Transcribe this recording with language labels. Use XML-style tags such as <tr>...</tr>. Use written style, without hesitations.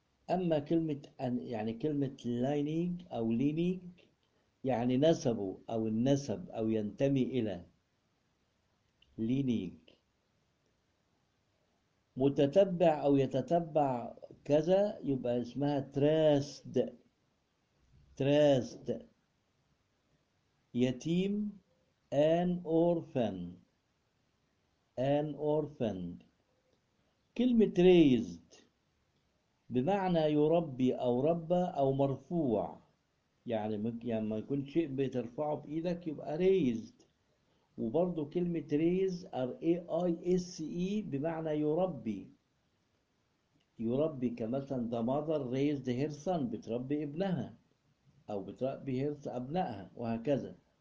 <ar>أما كلمة يعني كلمة lineage أو lineage يعني نسبه أو النسب أو ينتمي إلى lineage، متتبع أو يتتبع كذا يبقى اسمها traced.</ar> <en>traced</en> <ar>يتيم</ar> <en>an orphan.</en> <ar>an orphan كلمة raised بمعنى يربي أو ربى أو مرفوع، يعني ما يكون شيء بترفعه بإيدك يبقى raised. وبرضو كلمة raise RAISE بمعنى يربي، يربي كمثلا</ar> <en>the mother raised her son،</en> <ar>بتربي ابنها أو بتربي أبنائها، وهكذا.</ar>